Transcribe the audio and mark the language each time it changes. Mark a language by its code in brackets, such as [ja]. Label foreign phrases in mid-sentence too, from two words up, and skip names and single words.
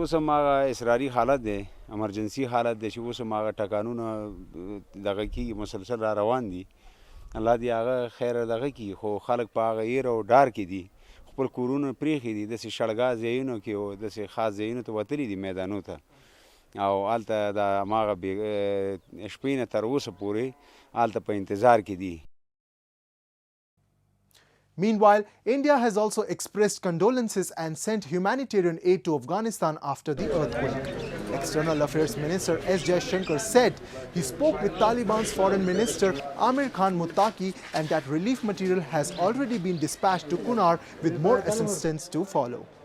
[ps] اوس هغه اصراري حالت دی، امرجنسي حالت دی چې اوس هغه ټکانونه دغه کې مسلسل را روان دي الله دې هغه خیر دغه کړي خو خلک په هغه ویره او ډار کې دي خپل کورونه پرېښي دي داسې شړګا ځایونو کې او داسې خاص ځایونو ته وتلي دي میدانو ته او هلته د هماغه شپې نه تر اوسه پورې هلته په انتظار کې دي. [en] Meanwhile, India has also expressed condolences and sent humanitarian aid to Afghanistan after the earthquake. External Affairs Minister S. Jaishankar said he spoke with Taliban's Foreign Minister Amir Khan Muttaqi and that relief material has already been dispatched to Kumara with more assistance to follow.